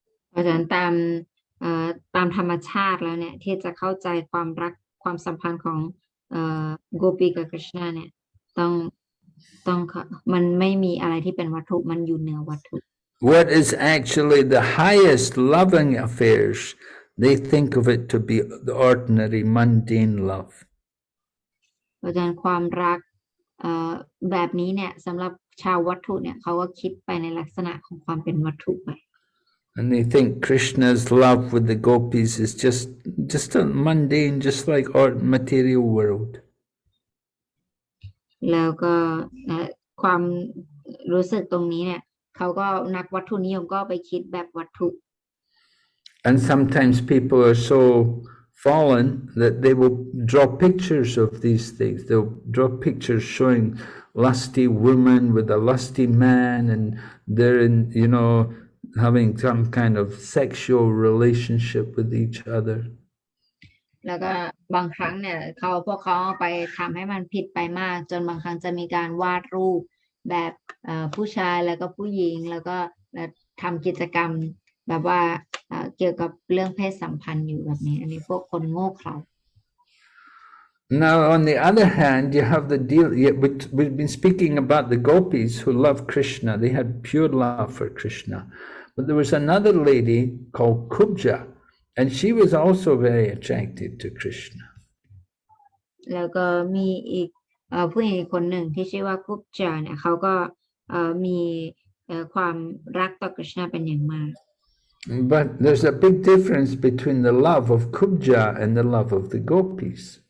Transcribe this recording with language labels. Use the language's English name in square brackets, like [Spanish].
[Thai] เพราะฉะนั้นตามธรรมชาติแล้วเนี่ยที่จะเข้าใจความรักความสัมพันธ์ของโกปีกับกฤษณะเนี่ยต้องมันไม่มีอะไรที่เป็นวัตถุมันอยู่เหนือวัตถุ [English] What is actually the highest loving affairs, they think of it to be the ordinary mundane love. [Thai] เพราะฉะนั้นความรักแบบนี้เนี่ยสำหรับชาววัตถุเนี่ยเขาก็คิดไปในลักษณะของความเป็นวัตถุไป [English] And they think Krishna's love with the gopis is just a mundane, just like our material world. [Thai] แล้วก็ความรู้สึกตรงนี้เนี่ยเขาก็นักวัตถุนิยมก็ไปคิดแบบวัตถุ [English] And sometimes people are so fallen that they will draw pictures of these things. They'll draw pictures showing lusty women with a lusty man, and they're having some kind of sexual relationship with each other. [Thai] แล้วก็บางครั้งเนี่ยพวกเขาไปทำให้มันผิดไปมากจนบางครั้งจะมีการวาดรูปแบบผู้ชายแล้วก็ผู้หญิงแล้วก็ทำกิจกรรมแบบว่าเกี่ยวกับเรื่องเพศสัมพันธ์อยู่แบบนี้อันนี้พวกคนโง่เขลา [English] Now, on the other hand, you have the deal. We've been speaking about the gopis who love Krishna. They had pure love for Krishna. But there was another lady called Kubja, and she was also very attracted to Krishna. [Thai] แล้วก็มีอีกผู้หญิงคนหนึ่งที่ชื่อว่ากุบจาเนี่ยเขาก็มีความรักต่อกฤษณะเป็นอย่างมาก [English] But there's a big difference between the love of Kubja and the love of the gopis.